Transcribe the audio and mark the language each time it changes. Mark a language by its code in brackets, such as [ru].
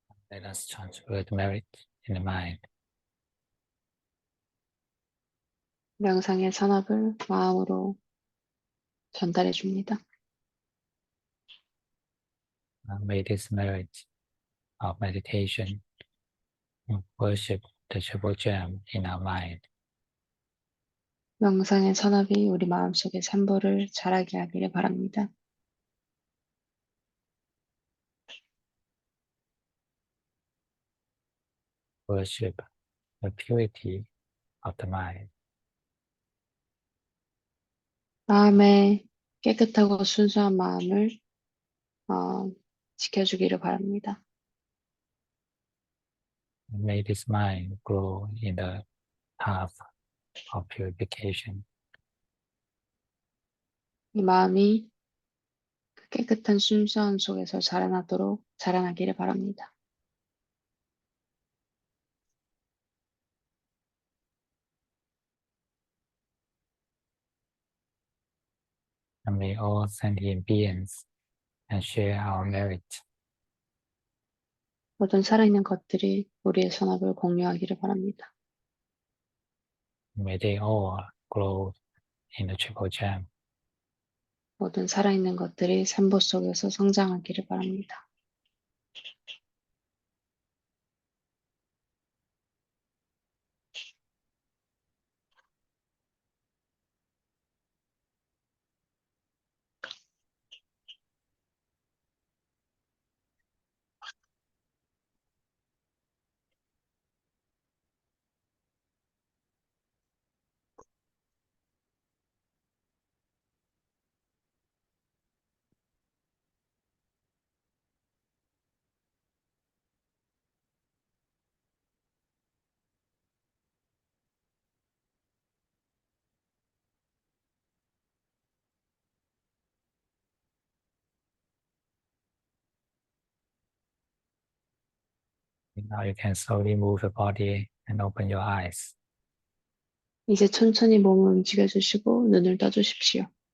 [en] Let us transfer the merit in the mind. [ko] 명상의 선업을 마음으로 전달해 줍니다. [en] May this merit of meditation worship the Triple Gem in our mind. [ko] 명상의 선업이 우리 마음속에 산보를 자라게 하기를 바랍니다. [en] Worship the purity of the mind. [ko] 마음의 깨끗하고 순수한 마음을 지켜주기를 바랍니다. [en] May this mind grow in the path of purification. [ko] 이 마음이 그 깨끗한 순수함 속에서 자라나기를 바랍니다. [en] And may all sentient beings share our merit. [ko] 모든 살아있는 것들이 우리의 선업을 공유하기를 바랍니다. [en] May they all grow in the Triple Gem. [ko] 모든 살아있는 것들이 산보 속에서 성장하기를 바랍니다. [en] Now you can slowly move the body and open your eyes. [ko] 이제 천천히 몸을 움직여 주시고 눈을 떠 주십시오.